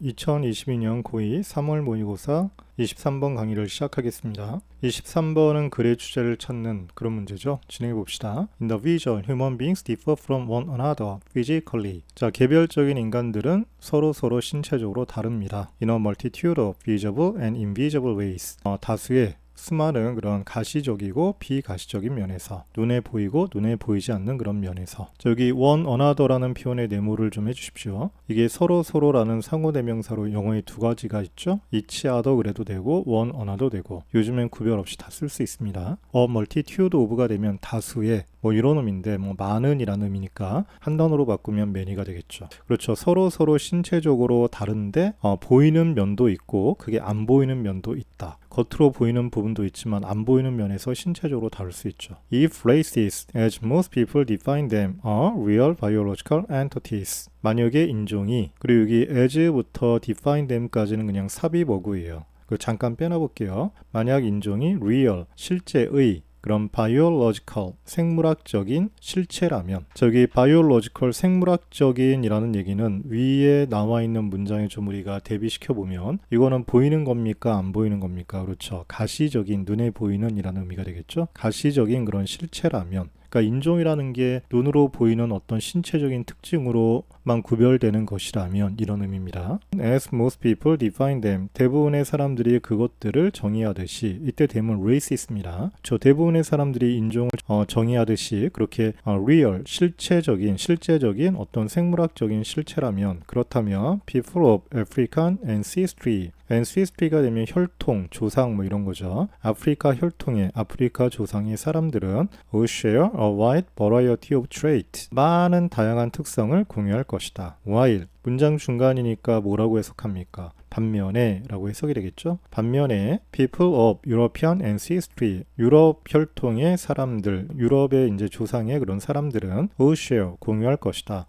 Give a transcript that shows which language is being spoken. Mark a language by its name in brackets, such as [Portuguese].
[Korean] 2022년 고2 3월 모의고사 23번 강의를 시작하겠습니다. 23번은 글의 주제를 찾는 그런 문제죠. 진행해 봅시다. [English] In the visual, human beings differ from one another physically. [Korean] 자, 개별적인 인간들은 서로 신체적으로 다릅니다. [English] In a multitude of visible and invisible ways. [Korean] 다수의 수많은 그런 가시적이고 비가시적인 면에서, 눈에 보이고 눈에 보이지 않는 그런 면에서. 저기 [English] one another [Korean] 라는 표현의 네모를 좀 해주십시오. 이게 서로라는 상호대명사로 영어에 두 가지가 있죠. [English] each other [Korean] 그래도 되고 [English] one another [Korean] 되고, 요즘엔 구별 없이 다 쓸 수 있습니다. [English] a multitude of [Korean] 가 되면 다수의 이런 의미인데 많은이라는 의미니까 한 단어로 바꾸면 many가 되겠죠. 그렇죠. 서로 신체적으로 다른데 보이는 면도 있고 그게 안 보이는 면도 있다. 겉으로 보이는 부분도 있지만 안 보이는 면에서 신체적으로 다를 수 있죠. [English] If races, as most people define them, are real biological entities. [Korean] 만약에 인종이, 그리고 여기 as부터 [English] define them [Korean] 까지는 그냥 삽입어구예요. 잠깐 빼놔볼게요. 만약 인종이 real, 실제의, 그럼 biological, 생물학적인 실체라면, 저기 biological, 생물학적인 이라는 얘기는 위에 나와 있는 문장에 좀 우리가 대비시켜 보면 이거는 보이는 겁니까 안 보이는 겁니까? 그렇죠. 가시적인, 눈에 보이는 이라는 의미가 되겠죠. 가시적인 그런 실체라면, 그러니까 인종이라는 게 눈으로 보이는 어떤 신체적인 특징으로만 구별되는 것이라면 이런 의미입니다. [English] As most people define them, [Korean] 대부분의 사람들이 그것들을 정의하듯이, 이때 대문 racist입니다. 저 대부분의 사람들이 인종을 정의하듯이 그렇게 real, 실제적인 어떤 생물학적인 실체라면, 그렇다면 [English] people of African ancestry, [Korean] ancestry가 되면 혈통, 조상 이런 거죠. 아프리카 혈통의, 아프리카 조상의 사람들은 [English] will share a wide variety of traits. [Korean] 많은 다양한 특성을 공유할 것이다. while, 문장 중간이니까 뭐라고 해석합니까? 반면에 라고 해석이 되겠죠. 반면에 [English] people of European ancestry, [Korean] 유럽 혈통의 사람들, 유럽의 이제 조상의 그런 사람들은 [English] will share, [Korean] 공유할 것이다.